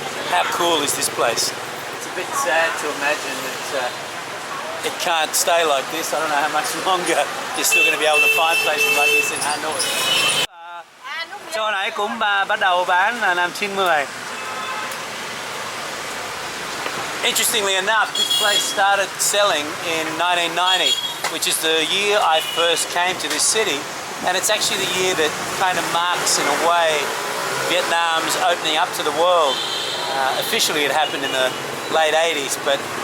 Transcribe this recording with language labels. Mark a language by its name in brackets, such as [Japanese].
[English] How cool is this place? It's a bit sad to imagine that it can't stay like this. I don't know how much longer you're still going to be able to find places like this in Hanoi. [Vietnamese] Chỗ này cũng bắt đầu bán là năm 90. [English] Interestingly enough, this place started selling in 1990, which is the year I first came to this city, and it's actually the year that kind of marks, in a way, Vietnam's opening up to the world. Officially it happened in the late 80s, but